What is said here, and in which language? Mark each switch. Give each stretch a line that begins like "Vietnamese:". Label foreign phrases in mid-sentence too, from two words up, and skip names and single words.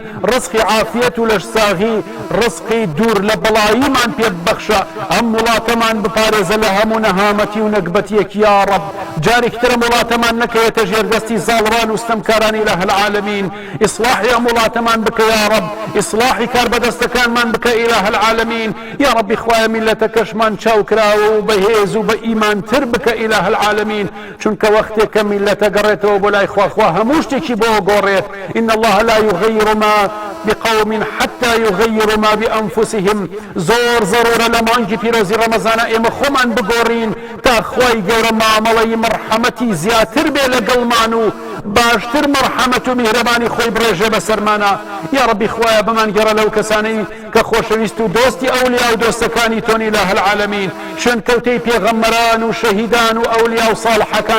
Central Kurdish: ڕزقی عافیەت و لەش ساغی ڕزقی دوور لە بەڵاییمان پێ ببەخشە ئەم وڵاتەمان بپارێزە لە هەموو نەهامەتی و نەکبەتیەک
Arabic: یا رب
Central Kurdish: جارێکترە وڵاتەمان نەکەوێتە ژێردەستی زاڵڕان و ستەمکارانی
Arabic: ئیلاه العالەمین
Central Kurdish: ئیسلاحی ئەم وڵاتەمان بکە
Arabic: یا رب
Central Kurdish: ئیسلاحی کاربەدەستەکانمان بکە
Arabic: ئیلاه العالەمین یا ربی
Central Kurdish: خوایە میلەتەکەشمان چاوکراوە و بەهێز و بە ئیمانتر بکە
Arabic: ئیلاه العالەمین
Central Kurdish: چونکە وەختێک کە میلەتە گەڕێتەوە بۆ لای خوا هەموو شتێکی بۆ گۆڕێت
Arabic: إن الله لا يغير ما بقوم حتى يغيروا ما بأنفسهم
Central Kurdish: زور ضرورة لمانجي پیرۆزی ڕەمەزانە ئێمە خۆمان بگۆڕین تا خوای گەورە مامەڵەی مرحەمەتی زیاتر بێ لەگەڵمان و باشتر مرحەمەت و میهرەبانی خۆی بڕێژێ بەسەرمانە
Arabic: یا ربی
Central Kurdish: خوایە بمان گەڕە لەو کەسانەی کە خۆشەویست و دۆستی ئەولیا و دۆستەکانی تۆن
Arabic: ئیلاه العالەمین
Central Kurdish: شوێن کەوتەی پێغەمبەران و شەهیدان و ئەولیا و ساڵحەکان